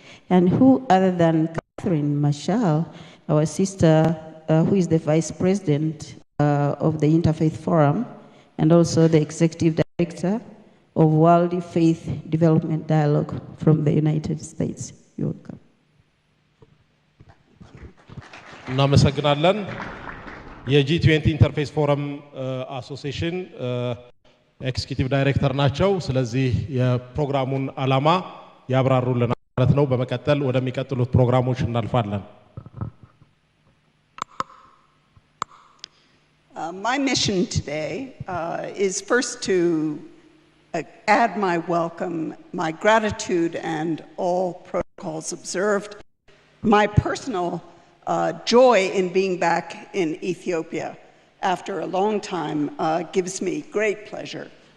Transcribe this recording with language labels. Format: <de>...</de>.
<en>And who other than Catherine Marshall, our sister, who is the Vice President of the Interfaith Forum, and also the Executive Director of World Faith Development Dialogue from the United States. You're welcome.</en> <am>እናመሰግናለን። የጂ20 ኢንተርፌስ ፎረም አሶሲዬሽን ኤክስኪዩቲቭ ዳይሬክተር ናቸው። ስለዚህ የፕሮግራሙን ዓላማ ያብራሩልናል ማለት ነው። በመቀጠል ወደሚቀጥሉት ፕሮግራሞች እናልፋለን።</am> <en>My mission today is first to add my welcome, my gratitude, and all protocols observed. My personal joy in being back in Ethiopia after a long time gives me great pleasure.</en>